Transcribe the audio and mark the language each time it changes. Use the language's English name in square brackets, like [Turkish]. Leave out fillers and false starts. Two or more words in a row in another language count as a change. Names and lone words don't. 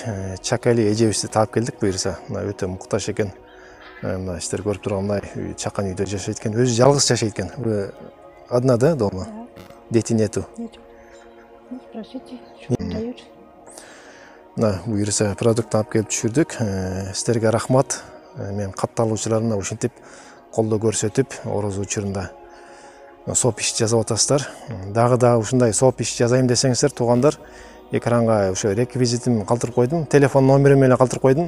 [Kyrgyz] Чакали эжебизди таап келдик буюрса. Мына өтө муктаж экен. Мына сиздер көрүп тургандай чакан үйдө жашайт экен. Өзү жалгыз жашайт экен. [Russian] Вы одна, да, дома? Дети нету? Нет. Ну, спросите, что дают. [Kyrgyz] Мына буюрса продукт алып келип түшүрдүк. Сиздерге рахмат. Мен катталуучуларына ушинтип колдоо көрсөтүп, орозо учурунда соп иш жазып атасыздар. Дагы ушундай соп иш жазайым десеңиздер, туугандар, экранга ошо реквизитин калтырып койдум, телефон номерим менен калтырып койдум.